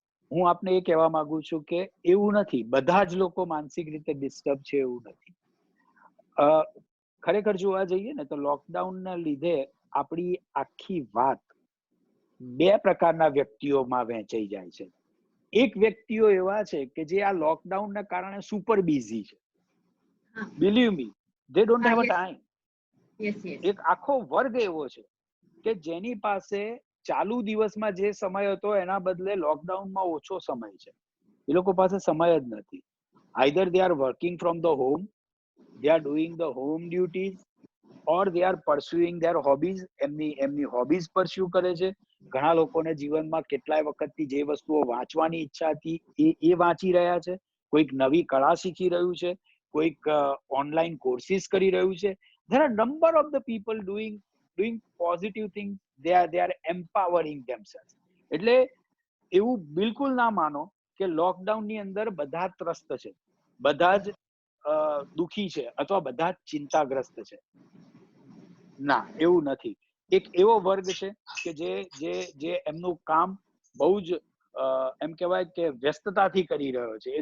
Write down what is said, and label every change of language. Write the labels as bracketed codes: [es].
[gu] હું આપને એ કહેવા માંગુ છું કે એવું નથી, બધા જ લોકો માનસિક રીતે ડિસ્ટર્બ છે એવું નથી. ખરેખર જોવા જઈએ ને તો લોકડાઉનના લીધે આપણી આખી વાત બે પ્રકારના વ્યક્તિઓમાં વહેંચાઈ જાય છે. એક વ્યક્તિઓ એવા છે કે જે આ લોકડાઉનના કારણે સુપર બિઝી છે. [en] Believe me, they don't have a time. [gu] એક આખો વર્ગ એવો છે કે જેની પાસે ચાલુ દિવસમાં જે સમય હતો એના બદલે લોકડાઉનમાં ઓછો સમય છે. એ લોકો પાસે સમય જ નથી. [en] Either they are working from the home, they are doing the home duties, or they are pursuing their hobbies. [gu] એમની હોબીઝ પરસ્યુ કરે છે. ઘણા લોકોને જીવનમાં કેટલાય વખતથી જે વસ્તુઓ વાંચવાની ઈચ્છા હતી એ વાંચી રહ્યા છે. કોઈક નવી કળા શીખી રહ્યું છે, કોઈક ઓનલાઈન કોર્સિસ કરી રહ્યું છે. [en] there are number of the people doing positive things. they are empowering themselves. [gu] એટલે એવું બિલકુલ ના માનો કે લોકડાઉન ની અંદર બધા ત્રસ્ત છે, બધા જ દુખી છે અથવા બધા જ ચિંતાગ્રસ્ત છે. ના, એવું નથી. એક એવો વર્ગ છે કે જે એમનું કામ બહુ જ એમ કહેવાય કે વ્યસ્તતાથી કરી રહ્યો છે.